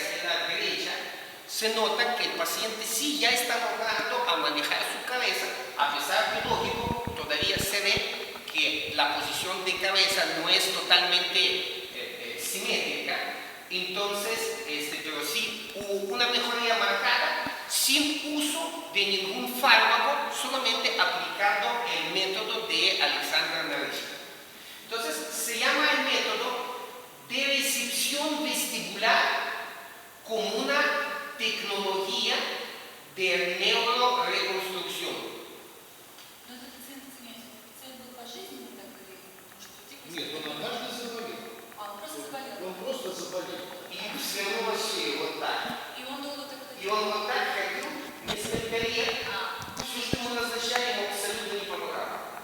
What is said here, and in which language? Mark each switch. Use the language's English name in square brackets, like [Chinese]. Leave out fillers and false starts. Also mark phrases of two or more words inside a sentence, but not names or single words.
[Spanish] hacia la derecha, se nota que el paciente sí ya está logrando a manejar su cabeza, a pesar de lógico, todavía se ve que la posición de cabeza no es totalmente simétrica, entonces, pero sí hubo una mejoría marcada sin uso de ningún fármaco, solamente aplicando el método de Alexander Narishkin. Entonces, se llama el método de recepción vestibular como una tecnología de neuroreconstrucción. [Russian] Нет, он однажды заболел. Он просто заболел. Он просто заболел. И втянул шею вот так. И он долго так И он вот так ходил несколько лет. Все, что ему назначали, ему абсолютно не помогало.